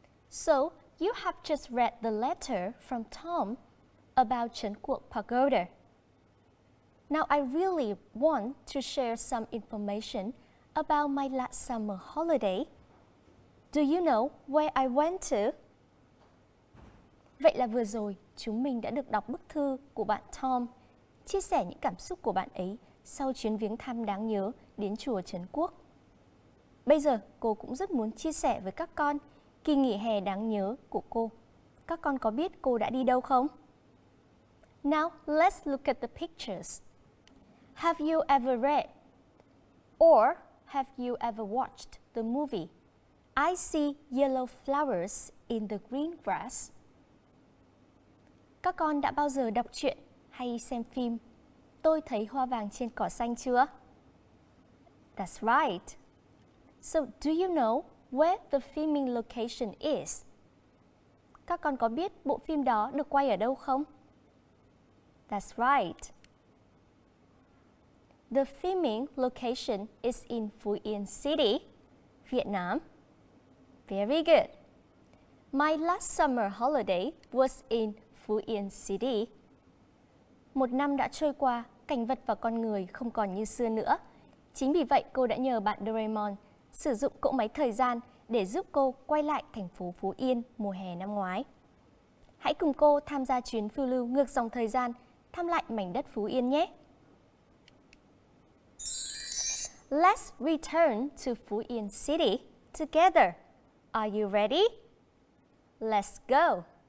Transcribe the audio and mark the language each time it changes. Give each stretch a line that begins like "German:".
English: So, you have just read the letter from Tom about Chung Quoc Pagoda. Now, I really want to share some information about my last summer holiday. Do you know where I went to?
Vietnamese: Vậy là vừa rồi, chúng mình đã được đọc bức thư của bạn Tom, chia sẻ những cảm xúc của bạn ấy sau chuyến viếng thăm đáng nhớ đến chùa Trấn Quốc. Bây giờ, cô cũng rất muốn chia sẻ với các con kỳ nghỉ hè đáng nhớ của cô. Các con có biết cô đã đi đâu không?
English: Now, let's look at the pictures. Have you ever read or have you ever watched the movie I See Yellow Flowers in the Green Grass?
Vietnamese: Các con đã bao giờ đọc truyện hay xem phim Tôi thấy hoa vàng trên cỏ xanh chưa?
English: That's right. So, do you know where the filming location is?
Vietnamese: Các con có biết bộ phim đó được quay ở đâu không?
English: That's right. The filming location is in Phú Yên City, Vietnam. Very good. My last summer holiday was in Phú Yên City.
Vietnamese: Một năm đã trôi qua, cảnh vật và con người không còn như xưa nữa. Chính vì vậy, cô đã nhờ bạn Doraemon sử dụng cỗ máy thời gian để giúp cô quay lại thành phố Phú Yên mùa hè năm ngoái. Hãy cùng cô tham gia chuyến phiêu lưu ngược dòng thời gian, thăm lại mảnh đất Phú Yên nhé!
English: Let's return to Phú Yên City together. Are you ready? Let's go!